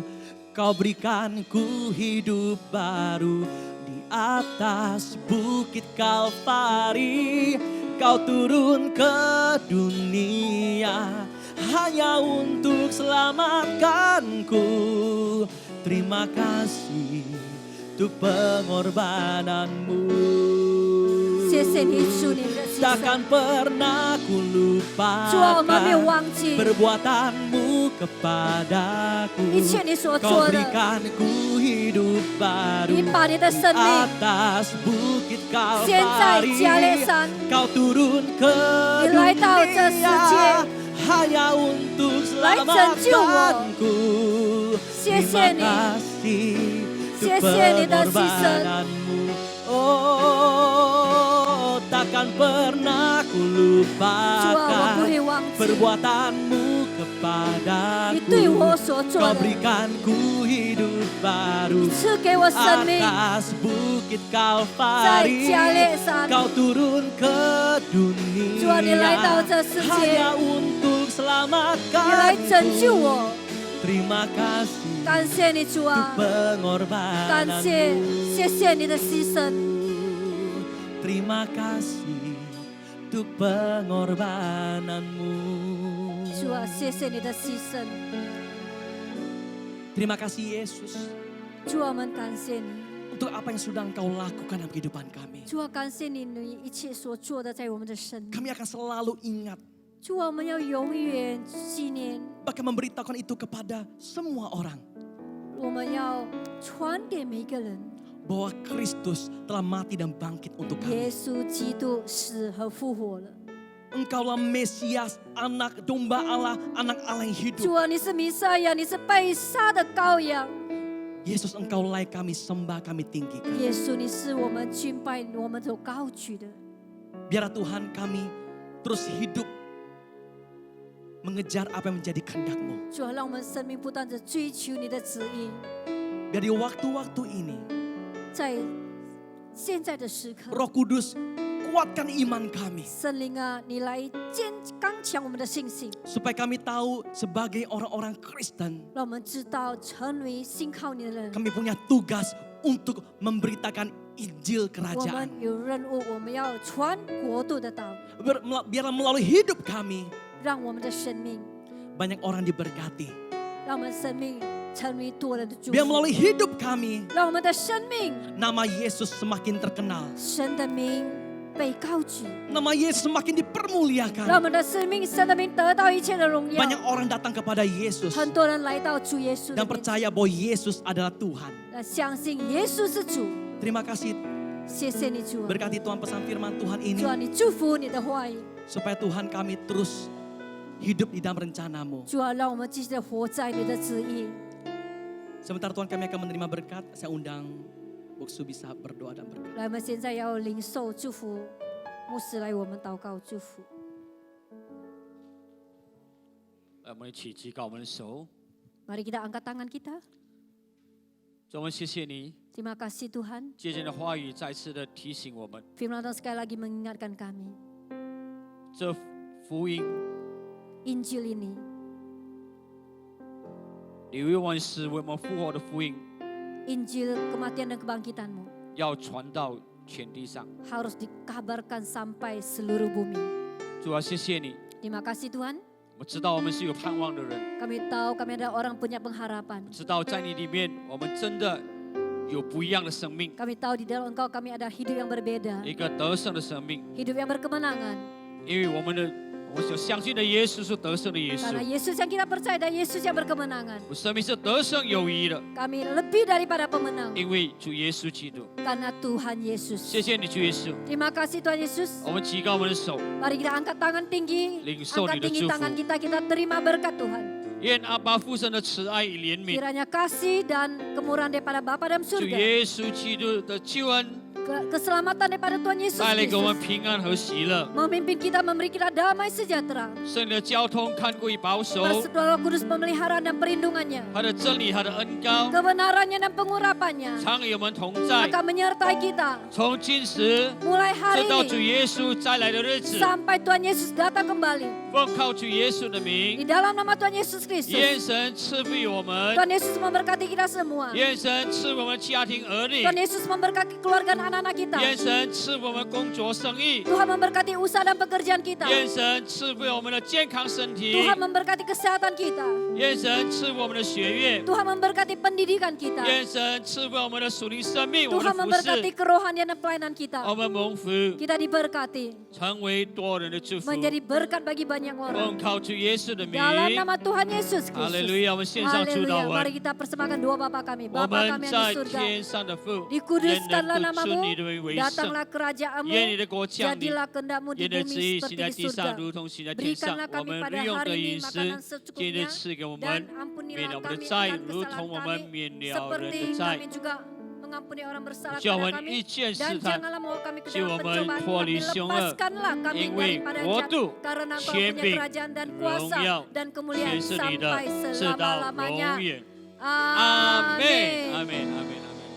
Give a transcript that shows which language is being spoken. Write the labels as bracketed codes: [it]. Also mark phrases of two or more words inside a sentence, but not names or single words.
[id] Kau berikan ku hidup baru di atas Bukit Kalvari. Kau turun ke dunia hanya untuk selamatkanku. Terima kasih untuk pengorbananmu. [zh] 谢谢你主你的牺 [id] Takkan [zh] 牲， [id] pernah ku [zh] 主啊，我们没有 [id] lupakan [zh] 忘记 [id] perbuatanmu kepadaku. [zh] 一切你所 [id] Kau [zh] 做的， [id] berikan ku hidup baru [zh] 你把你的生命 [id] atas Bukit [zh] 先在 [id] Kalvari. [zh] 加列山， [id] Kau turun ke [zh] 你来到这世 [id] dunia [zh] 界， [id] hanya untuk [zh] 来拯救我。 [id] selamatkanku. [zh] 谢谢 [id] Terima [zh] 你， [id] kasih untuk [zh] 谢谢你的牺牲。 [id] pengorbananmu. Oh, takkan takkan pernah ku [zh] 主啊，我不 [id] lupakan [zh] 会忘记 [id] perbuatanmu [zh] 你 [id] kepadaku. [zh] 对我所做 [id] Kau [zh] 的， [id] berikan ku hidup baru [zh] 赐给我生命。 [id] atas bukit [zh] 在 [id] Kalvari. [zh] 加列山， [id] Kau turun ke [zh] 主啊，你来 [id] dunia [zh] 到这世界， [id] hanya untuk [zh] 你来 [id] selamatkan [zh] 拯救我。 [id] Terima kasih [zh] 感谢你，主 [id] untuk [zh] 啊，感谢， [id] pengorbananmu. [zh] 谢谢你的牺牲。 [id] Terima kasih untuk pengorbananmu. [zh] 主啊，谢谢你的牺牲。 [id] Terima kasih Yesus [zh] 主啊，我们感谢你。 [id] untuk apa yang sudah Engkau lakukan dalam kehidupan kami. [zh] 主啊，感谢你，你一切所做的在我们的生命。 [id] Kami akan selalu ingat, [zh] 主啊，我们要永远纪念， [id] bahkan memberitahukan itu kepada semua orang, [zh] 我们要传给每一个人， [id] bahwa Kristus telah mati dan bangkit untuk [zh] 耶 [id] kami. [zh] 稣基督死和复活了。 [id] Engkaulah Mesias, anak domba Allah, anak Allah yang hidup. [zh] 主啊，你是弥赛亚，你是被杀的羔羊。 [id] Yesus, Engkau layak kami sembah, kami tinggikan. [zh] 耶稣，你是我们敬拜、我们所高举的。 [id] Biarlah Tuhan kami terus hidup mengejar apa yang menjadi kehendak-Mu. [zh] 主啊，让我们生命不断的追求你的旨意， [id] Biar di waktu-waktu ini, [zh] 在现在的时刻， [id] Roh Kudus kuatkan iman kami. [zh] 圣灵啊，你来刚强我们的信心， [id] Supaya kami tahu sebagai orang-orang Kristen, [zh] 让我们知道成为信靠你的人。 [id] kami punya tugas untuk memberitakan Injil [zh] 我 [id] Kerajaan. [zh] 们有任务，我们要传国度的道， [id] Biarlah melalui hidup kami, [zh] 让我们的生命， [id] banyak orang diberkati. [zh] 让我们生命成为多人的祝 [id] Biar [zh] 福， [id] melalui hidup kami, [zh] 让我们的生命， [id] nama Yesus semakin terkenal. [zh] 神的名被高举， [id] Nama Yesus semakin [zh] 让 [id] dipermuliakan. [zh] 我们的生命，神的名得到一切的荣耀。 [id] Banyak orang datang kepada Yesus [zh] 很多人来到主耶稣的 [id] dan [zh] 面前， [id] percaya bahwa Yesus adalah Tuhan. [zh] 相信耶稣是主。 [id] Terima kasih, [zh] 谢谢你主啊， [id] berkati Tuhan pesan firman Tuhan ini, [zh] 主啊，你祝福你的话语， [id] supaya Tuhan kami terus hidup di dalam rencana-Mu. [zh] 主啊，让我们继续的活在你的旨意。 [id] Sebentar Tuhan kami akan menerima berkat, saya undang Buksu bisa berdoa dan berkat. [zh] 来，我们现在要领受祝福，牧师来我们祷告祝福。我们一起举高我们的手， [id] Mari kita angkat tangan kita. [zh] 主，我们谢谢你， [id] Terima kasih Tuhan. [zh] 借着你的话语再次的提醒我们， [id] Firman Tuhan sekali lagi mengingatkan kami. [zh] 这福音 [id] Injil ini, [zh] 你为我们死、为我们复活的福音， [id] Injil kematian dan kebangkitanmu [zh] 要传到全地上。 [id] harus dikabarkan sampai seluruh bumi. [zh] 主啊，谢谢你， [id] Terima kasih Tuhan. [zh] 我知道我们是有盼望的人， [id] Kami tahu kami adalah orang punya pengharapan. [zh] 知道在你里面我们真的有不一样的生命， [id] Kami tahu di dalam Engkau kami ada hidup yang berbeda, [zh] 一个得胜的生命， [id] hidup yang berkemenangan. [zh] 因为我们所相信的耶稣是得胜的耶 [id] Karena [zh] 稣， [id] Yesus yang kita percaya dan Yesus yang berkemenangan. [zh] 我生命是得胜有余的， [id] Kami lebih daripada pemenang [zh] 因为主耶稣基督。 [id] karena Tuhan Yesus. [zh] 谢谢你，主耶稣。 [id] Terima kasih Tuhan Yesus. [zh] 我们举高我们的手， [id] Mari kita angkat tangan tinggi, [zh] 领受你 [id] angkat [zh] 的 [id] tinggi [zh] 祝 [id] tangan [zh] 福。 [id] kita, kita terima berkat Tuhan. [zh] 愿阿爸父神的慈爱与怜悯， [id] Kiranya kasih dan kemurahan daripada Bapa dalam [zh] 主 [id] surga, [zh] 耶稣基督的救恩， [id] keselamatan daripada Tuhan Yesus [zh] 带来给我们 [id] Kristus, [zh] 平安和喜乐。 [id] memimpin kita, memberi kita damai sejahtera. [zh] 圣灵的交通看顾与保守， [id] Berserta Roh Kudus pemeliharaan dan perlindungannya, [zh] 他的真理，他的恩高， [id] kebenarannya dan pengurapannya [zh] 常与我们同在。 [id] akan menyertai kita [zh] 从今时 [id] mulai hari [zh] 直到主 [id] ini [zh] 耶稣再来的日子， [id] sampai Tuhan Yesus datang kembali. [zh] 奉靠主耶稣的 [id] Di [zh] 名， [id] dalam nama Tuhan Yesus Kristus, [zh] 愿神赐福我们， [id] Tuhan Yesus memberkati kita semua. [zh] 愿神赐我们家庭儿女， [id] Tuhan Yesus memberkati keluarga dan anak-anak kita. [zh] 愿神赐我们工作生意， [id] Tuhan memberkati usaha dan pekerjaan kita. [zh] 愿神赐福我们的健康身体， [id] Tuhan memberkati kesehatan kita. [zh] 愿神赐福我们的学业， [id] Tuhan memberkati pendidikan kita. [zh] 愿神赐福我们的属灵生命，我们 [id] Tuhan [zh] 的服 [id] memberkati [zh] 饰， [id] kerohanian dan pelayanan [zh] 我 [id] kita. [zh] 们蒙福， [id] Kita diberkati [zh] 成为多人的祝福。 [id] menjadi berkat bagi banyak [zh] 奉 [id] orang. [zh] 靠主耶稣的名， [id] Dalam nama Tuhan Yesus [zh] 哈利路 [id] Kristus. [zh] 亚！我们献上主祷 [id] Haleluya. Mari [zh] 文。 [id] kita persembahkan doa Bapa kami. [zh] 我 [id] Bapa [zh] 们 [id] kami yang [zh] 在 [id] di surga. [zh] 天上的父，愿 [id] Dikuduskanlah [zh] 人都 [id] namamu, [zh] 尊你的名为圣， [id] datanglah kerajaanmu, [zh] 愿你的国降临， [id] jadilah kehendakmu di [zh] 愿你的 [id] bumi [zh] 旨意行 [id] seperti [zh] 在 [id] di [zh] 地上， [id] surga. [zh] 如同行在天上 [id] Berikanlah。 [zh] 我 [id] kami [zh] 们 [id] pada [zh] 日用 [id] hari [zh] 的 [id] ini [zh] 饮食， [id] makanan [zh] 今日 [id] secukupnya, [zh] 赐给我 [id] dan [zh] 们，免 [id] ampunilah [zh] 了我们的 [id] kami [zh] 债， [id] akan [zh] 如同 [id] kesalahan [zh] 我们 [id] kami, [zh] 免了人的 [id] seperti [zh] 债 [id] kami。juga mengampuni orang bersalah [zh] 叫我 [id] kepada [zh] 们 [id] kami. [zh] 一切 [id] Dan [zh] 试探 [id] janganlah membawa kami ke [zh] 救 [id] dalam [zh] 我们 [id] pencobaan, [zh] 脱离 [id] tapi [zh] 凶恶， [id] lepaskanlah kami [zh] 因为 [id] daripada [zh] 国 [id] jahat. [zh] 度、 [id] Karena Engkau [zh] 权 [id] punya [zh] 柄、 [id] kerajaan dan [zh] 荣 [id] kuasa [zh] 耀 [id] dan [zh] 全 [id] kemuliaan [zh] 是你的， [id] sampai [zh] 直到 [id] selama-lamanya. [zh] 永远。 [id] Amin. [zh] 阿门，阿门，阿门。